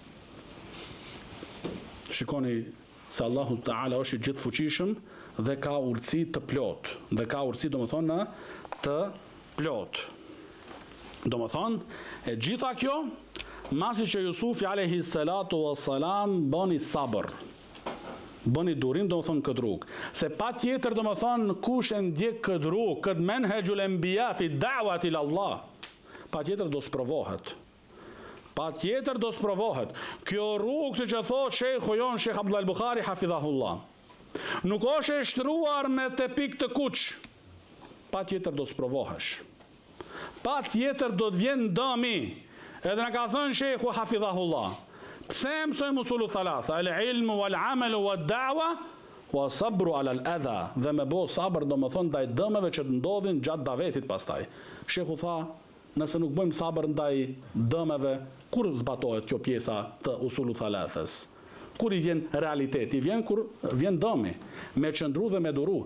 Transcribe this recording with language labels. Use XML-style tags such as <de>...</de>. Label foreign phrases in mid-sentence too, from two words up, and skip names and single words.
<sq>Shikoni se</sq> <ar>الله تعالى</ar> <sq>është i gjithfuqishëm dhe ka urtësi të plot, dhe ka urtësi domethënë të plot. Domethënë, e gjitha kjo, masi që Jusufi</sq> <ar>عليه الصلاة والسلام</ar> <sq>bëni sabër, bëni durim domethënë këtë rrugë. Se patjetër domethënë kush e ndjek këtë rrugë, këtë</sq> <ar>منهج الأنبياء في الدعوة إلى الله,</ar> <sq>patjetër do sprovohet. Kjo rrugë, siç e thotë shejhu jon Sheikh Abdullah al-Bukhari hafidhahullah, nuk është e shtruar me te pikë të kuq. Patjetër do sprovohesh. Patjetër do të vjen dëmi. Edhe na ka thënë shejhu hafidhahullah, pse mësojmë</sq> <ar>الأصول الثلاثة العلم والعمل والدعوة والصبر على الأذى,</ar> <sq>dhe me bo sabër domethënë ndaj dëmeve që të ndodhin gjatë davetit pastaj. Shehu tha, nëse nuk bëjmë sabër ndaj dëmeve, kur zbatohet kjo pjesa të</sq> <ar>الأصول الثلاثة?</ar> <sq>Kur i vjen realiteti? Vjen kur vjen dëmi, me qëndru dhe me duru.</sq>